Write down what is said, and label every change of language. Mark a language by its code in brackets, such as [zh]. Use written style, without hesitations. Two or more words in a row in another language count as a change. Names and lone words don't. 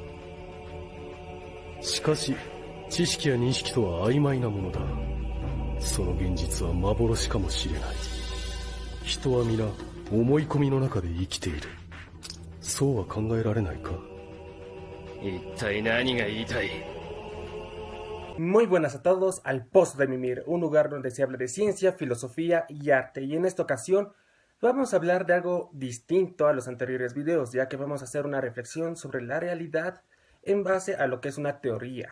[ja] しかし知識や認識とは曖昧なものだ。その現実は幻かもしれない。人は皆思い込みの中で生きている。そうは考えられないか。一体何が言いたい？ [es] Muy buenas a todos al Pozo de Mimir, un lugar donde se habla de ciencia, filosofía y arte. Y en esta ocasión vamos a hablar de algo distinto a los anteriores videos, ya que vamos a hacer una reflexión sobre la realidad en base a lo que es una teoría.